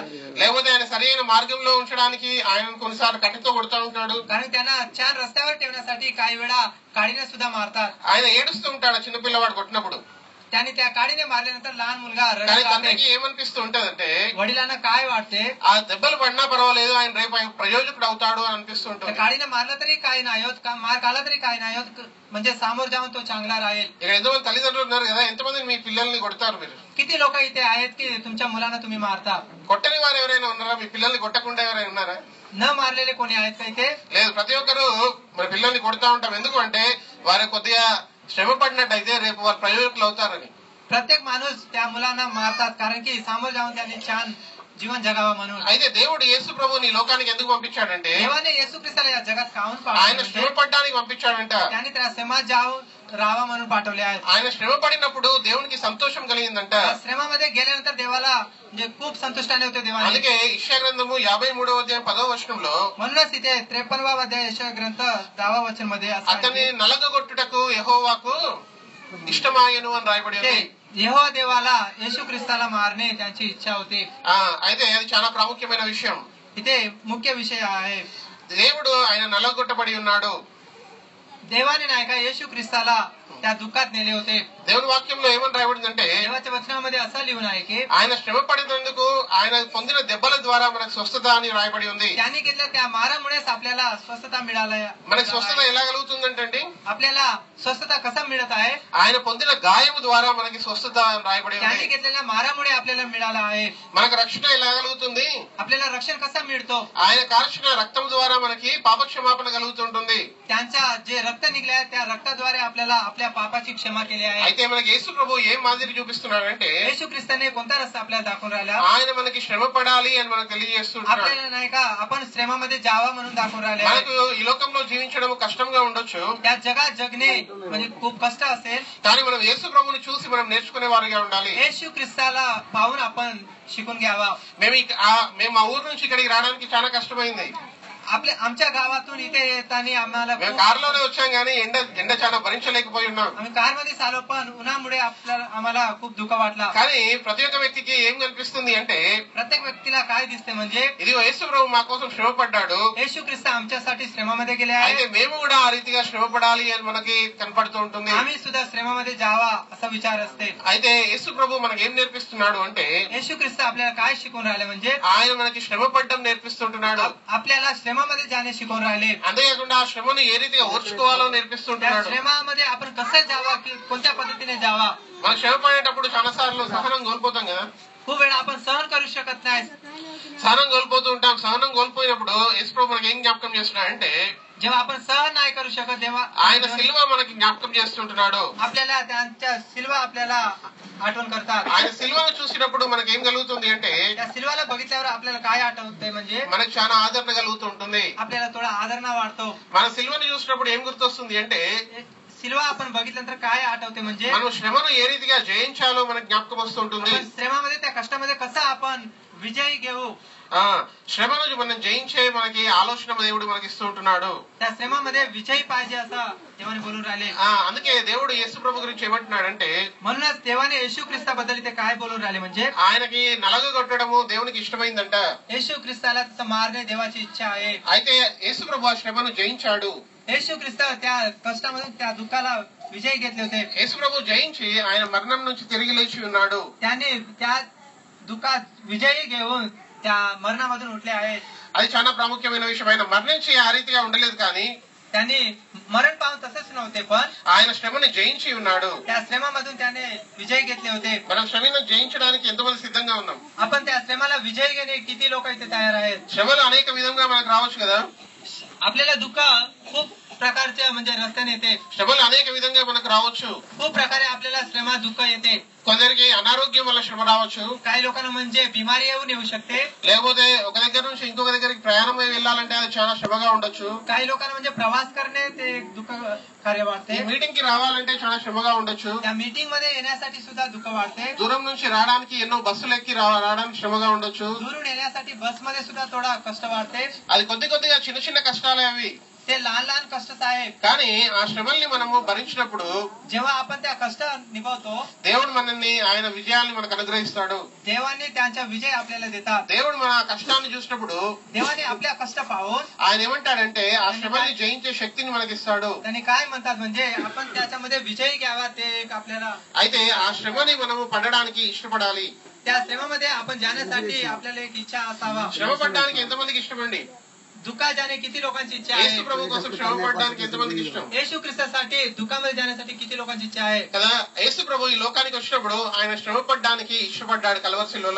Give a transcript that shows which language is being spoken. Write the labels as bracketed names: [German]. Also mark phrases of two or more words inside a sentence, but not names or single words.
[Telugu] లేకపోతే ఆయన సరైన మార్గంలో ఉంచడానికి ఆయన కొన్నిసార్లు కట్టెతో కొడుతూ ఉంటాడు. [Marathi] कारण त्यांना छान रस्त्यावर ठेवण्यासाठी काही वेळा काडीने सुद्धा मारतात. [Telugu] ఆయన ఏడుస్తూ ఉంటాడు చిన్నపిల్లవాడు కొట్టినప్పుడు. [Marathi] त्यांनी त्या काडीने मारल्यानंतर लहान मुलगा [Telugu] కానీ [Marathi] रडत [Telugu] తండ్రికి [Marathi] आहे. [Telugu] ఏమనిపిస్తూ ఉంటదంటే, [Marathi] वडिलांना काय वाटते? [Telugu] ఆ దెబ్బలు పడినా పర్వాలేదు, ఆయన రేపు ఆయన ప్రయోజకుడు అవుతాడు అని అనిపిస్తూ [Marathi] त्या [Telugu] ఉంటుంది. [Marathi] काडीने मारलं तरी काही नाही होत, मार खाला तरी काही नाही होत, म्हणजे सामोर जाऊन तो चांगला राहील. [Telugu] ఇక్కడ ఎంతమంది తల్లిదండ్రులు ఉన్నారు కదా, ఎంతమంది మీ పిల్లల్ని కొడతారు మీరు? [Marathi] किती लोक इथे आहेत की तुमच्या मुलांना तुम्ही मारता? [Telugu] కొట్టని వారు ఎవరైనా ఉన్నారా? మీ పిల్లల్ని కొట్టకుండా ఎవరైనా ఉన్నారా? [Marathi] न मारलेले कोणी आहेत का इथे? [Telugu] లేదు, ప్రతి ఒక్కరు మన పిల్లల్ని కొడతా ఉంటాం. ఎందుకు అంటే వారు కొద్దిగా శ్రమ పడినట్టయితే రేపు వారు ప్రయోజకులు అవుతారని. [Marathi] प्रत्येक माणूस त्या मुलांना मारतात कारण की सामोर जाऊन त्यांनी छान जीवन जगावा म्हणून. [Telugu] అయితే దేవుడు యేసు ప్రభుని ఈ లోకానికి ఎందుకు పంపించాడంటే, [Marathi] देवाने येशू ख्रिस्ताला या जगात काहून [Telugu] ఆయన [Marathi] पाठवले? [Telugu] శ్రమ పడడానికి పంపించాడంట. [Marathi] त्यांनी त्या श्रमात जाऊन राहावा म्हणून पाठवले आहेत. [Telugu] ఆయన శ్రమ పడినప్పుడు దేవునికి సంతోషం కలిగిందంట. [Marathi] त्या श्रमामध्ये गेल्यानंतर देवाला म्हणजे खूप संतुष्टाने होते देवाने. [Telugu] అందుకే యెషయా గ్రంథము 53వ అధ్యాయం 10వ వచనంలో, [Marathi] म्हणूनच इथे 53वा अध्याय यशाया ग्रंथ 10वा वचन मध्ये असं [Telugu] అతన్ని [Marathi] आहे [Telugu] నలగొట్టుటకు యెహోవాకు ఇష్టమాయను అని రాయబడి ఉంది. [Marathi] की यहोवा देवाला येशू ख्रिस्ताला मारणे त्यांची इच्छा होती. [Telugu] అయితే అది చాలా ప్రాముఖ్యమైన విషయం. [Marathi] इथे मुख्य विषय आहे. [Telugu] దేవుడు ఆయన నలగొట్టబడి ఉన్నాడు. [Marathi] देवाने नाही का येशू ख्रिस्ताला त्या दुःखात नेले होते. [Telugu] దేవుని వాక్యంలో ఏమని రాయబడిందంటే, [Marathi] देवाच्या वचनामध्ये असं लिहून आहे की [Telugu] ఆయన శ్రమ పడినందుకు ఆయన పొందిన దెబ్బల ద్వారా మనకు స్వస్థత అని రాయబడి ఉంది. [Marathi] त्यांनी घेतल्या त्या मारामुळेच आपल्याला स्वस्थता मिळाली. [Telugu] మనకు స్వస్థత ఎలా కలుగుతుందంటే, [Marathi] आपल्याला स्वस्थता कसा मिळत आहे? [Telugu] ఆయన పొందిన గాయము ద్వారా మనకి స్వస్థత అని రాయబడి [Marathi] त्यांनी [Telugu] ఉంది. [Marathi] घेतलेल्या मारामुळे आपल्याला मिळाला आहे. [Telugu] మనకు రక్షణ ఎలా కలుగుతుంది? [Marathi] आपल्याला रक्षण कसा मिळतो? [Telugu] ఆయన కార్చిన రక్తం ద్వారా మనకి పాపక్షమాపణ కలుగుతుంటుంది. [Marathi] त्यांच्या जे रक्त निघले आहे त्या रक्ताद्वारे आपल्याला आपल्या पापाची क्षमा केली आहे. [Telugu] అయితే మనకి యేసు ప్రభు ఏం మాదిరి చూపిస్తున్నాడంటే, [Marathi] येशू ख्रिस्ताने कोणता रस्ता आपल्याला दाखवून राहिला? [Telugu] ఆయన మనకి శ్రమ పడాలి అని మనకు తెలియజేస్తున్నాడు. [Marathi] आपल्याला नाही का आपण श्रमामध्ये जावा म्हणून दाखवून राहिले आहे. [Telugu] మనకు ఈ లోకంలో జీవించడం కష్టంగా ఉండొచ్చు, [Marathi] त्या जगात जगणे म्हणजे खूप कष्ट असेल, [Telugu] కానీ మనం యేసు ప్రభుని చూసి మనం నేర్చుకునే వారిగా ఉండాలి. [Marathi] येशू ख्रिस्ताला पाहून आपण शिकून घ्यावा. [Telugu] మేము ఆ ఊరు నుంచి ఇక్కడికి రావడానికి చాలా కష్టమైంది. [Marathi] आमच्या गावातून इथे येताना आम्हाला [Telugu] మేము కారులోనే వచ్చాం కానీ ఎండ చాలా భరించలేకపోయి ఉన్నాం. [Marathi] आम्ही कारमध्ये आलो पण उन्हामुळे आम्हाला खूप दुःख वाटला. [Telugu] కానీ ప్రతి ఒక్క వ్యక్తికి ఏం కనిపిస్తుంది అంటే, [Marathi] प्रत्येक व्यक्तीला काय दिसते म्हणजे [Telugu] ఇదిగో యేసు ప్రభు మా కోసం శ్రమ పడ్డాడు, [Marathi] येशू ख्रिस्त आमच्यासाठी श्रमामध्ये गेले [Telugu] అయితే [Marathi] आहे. [Telugu] మేము కూడా ఆ రీతిగా శ్రమ పడాలి అని మనకి కనపడుతూ ఉంటుంది. [Marathi] आम्ही सुद्धा श्रमामध्ये जावा असा विचार असते. [Telugu] అయితే యేసు ప్రభు మనకి ఏం నేర్పిస్తున్నాడు అంటే, [Marathi] येशू ख्रिस्त आपल्याला काय शिकवून राहिले म्हणजे [Telugu] ఆయన మనకి శ్రమ పడ్డం నేర్పిస్తుంటున్నాడు. [Marathi] आपल्याला श्रमामध्ये जाणे शिकवून राहिले. [Telugu] అంతేకాకుండా ఆ శ్రమను ఏ రీతిగా ఓర్చుకోవాలో [Marathi] त्या [Telugu] నేర్పిస్తుంటున్నాడు. [Marathi] श्रमामध्ये आपण कसं जावा की कोणत्या पद्धतीने जावा. [Telugu] మనం శ్రమ పడేటప్పుడు చాలా సార్లు సహనం కోల్పోతాం కదా. [Marathi] खूप वेळा आपण सहन करू शकत नाही. [Telugu] సహనం కోల్పోతూ ఉంటాం. సహనం కోల్పోయినప్పుడు యేసు ప్రభు మనకి ఏం జ్ఞాపకం చేస్తున్నాడంటే [Marathi] जेव्हा आपण सहन नाही करू शकत तेव्हा [Telugu] ఆయన సిలువ మనకి జ్ఞాపకం చేస్తుంటున్నాడు. [Marathi] आपल्याला त्यांच्या सिल्वा आपल्याला आठवण करतात. [Telugu] ఆయన సిలువను చూసినప్పుడు మనకి ఏం కలుగుతుంది అంటే [Marathi] त्या सिल्वाला बघितल्यावर आपल्याला काय आठवतंय म्हणजे [Telugu] మనకు చాలా ఆదరణ కలుగుతూ ఉంటుంది. [Marathi] आपल्याला थोडा आदरणा वाढतो. [Telugu] మన సిలువను చూసినప్పుడు ఏం గుర్తొస్తుంది అంటే [Marathi] सिल्वा आपण बघितल्यानंतर काय आठवते म्हणजे [Telugu] మనం శ్రమను ఏ రీతిగా జయించాలో మనకు జ్ఞాపకం వస్తుంటుంది. [Marathi] श्रमामध्ये त्या कष्टामध्ये कसं आपण विजयी घेऊ [Telugu] శ్రమను మనం జయించే మనకి ఆలోచన దేవుడు మనకి ఇస్తూ ఉంటున్నాడు. [Marathi] त्या श्रमामध्ये विजयी पाहिजे असं देवाने बोलून राहिले. [Telugu] అందుకే దేవుడు యేసు ప్రభు గురించి ఏమంటున్నాడంటే [Marathi] म्हणूनच देवाने येशू ख्रिस्ताबद्दल ते काय बोलून राहिले म्हणजे [Telugu] ఆయనకి నలగగొట్టడము దేవునికి ఇష్టమైందంట. [Marathi] येशू ख्रिस्ताला तसं मारणे देवाची इच्छा आहे. [Telugu] అయితే యేసు ప్రభు ఆ శ్రమను జయించాడు. [Marathi] येशू ख्रिस्त त्या कष्टामधून त्या दुःखाला विजय घेतले होते. [Telugu] యేసు ప్రభు జయించి ఆయన మరణం నుంచి తిరిగి లేచి ఉన్నాడు. [Marathi] त्याने त्या दुःखात विजयी घेऊन त्या मरणामधून उठले आहेत. [Telugu] అది చాలా ప్రాముఖ్యమైన విషయం. ఆయన మరణించి ఆ రీతిగా ఉండలేదు కానీ [Marathi] त्यांनी मरण पाहून तसंच नव्हते पण [Telugu] ఆయన శ్రమని జయించి ఉన్నాడు. [Marathi] त्या श्रमामधून त्याने विजय घेतले होते. [Telugu] మనం శ్రమను జయించడానికి ఎంతమంది సిద్ధంగా ఉన్నాం? [Marathi] आपण त्या श्रमाला विजय घेणे किती लोक इथे तयार आहेत? [Telugu] శ్రమలు అనేక విధంగా మనకు రావచ్చు కదా. [Marathi] आपल्याला दुःख खूप प्रकारच्या म्हणजे रस्त्याने येते. [Telugu] శ్రమలు అనేక విధంగా మనకు రావచ్చు. [Marathi] खूप प्रकारे आपल्याला श्रमा दुःख येते. [Telugu] కొందరికి అనారోగ్యం వల్ల శ్రమ రావచ్చు. [Marathi] काही लोकांना म्हणजे बिमारी येऊन येऊ शकते. [Telugu] లేకపోతే ఒక దగ్గర నుంచి ఇంకొక దగ్గరికి ప్రయాణం అయి వెళ్ళాలంటే అది చాలా శ్రమగా ఉండొచ్చు. [Marathi] काही लोकांना म्हणजे प्रवास करणे ते एक दुःख कार्य वाटते. [Telugu] మీటింగ్ కి రావాలంటే చాలా శ్రమగా ఉండొచ్చు. [Marathi] त्या मीटिंग मध्ये येण्यासाठी सुद्धा दुःख वाढते. [Telugu] దూరం నుంచి రావడానికి ఎన్నో బస్సులు ఎక్కి రావడానికి శ్రమగా ఉండొచ్చు. [Marathi] दुरून येण्यासाठी बस मध्ये सुद्धा थोडा कष्ट वाढते. [Telugu] అది కొద్దిగా చిన్న చిన్న కష్టాలే అవి. [Marathi] ते लहान लहान कष्टच आहेत. [Telugu] కానీ ఆ శ్రమల్ని మనము భరించినప్పుడు [Marathi] जेव्हा आपण त्या कष्ट निभवतो [Telugu] దేవుడు మనల్ని ఆయన విజయాన్ని మనకు అనుగ్రహిస్తాడు. [Marathi] देवाने त्यांचा विजय आपल्याला देतात. [Telugu] దేవుడు మన కష్టాన్ని చూసినప్పుడు [Marathi] देवाने आपल्या कष्ट पाहून [Telugu] ఆయన ఏమంటాడంటే ఆ శ్రమల్ని జయించే శక్తిని మనకిస్తాడు. [Marathi] त्यांनी काय म्हणतात म्हणजे आपण त्याच्यामध्ये विजयी घ्यावा ते एक आपल्याला. [Telugu] అయితే ఆ శ్రమని మనము పడడానికి ఇష్టపడాలి. [Marathi] त्या श्रमामध्ये आपण जाण्यासाठी आपल्याला एक इच्छा असावा. [Telugu] శ్రమ పడడానికి ఎంతమందికి ఇష్టమండి? [Marathi] दुःखात जाणे किती लोकांची इच्छा [Telugu] యేసు [Marathi] आहे? [Telugu] ప్రభు కోసం శ్రమ పడడానికి ఎంతమందికి ఇష్టం [Marathi] येशू ख्रिस्तासाठी दुःखामध्ये जाण्यासाठी किती लोकांची इच्छा आहे? [Telugu] కదా. యేసు ప్రభు ఈ లోకానికి వచ్చినప్పుడు ఆయన శ్రమ పడడానికి ఇష్టపడ్డాడు కల్వరి శిలువలో.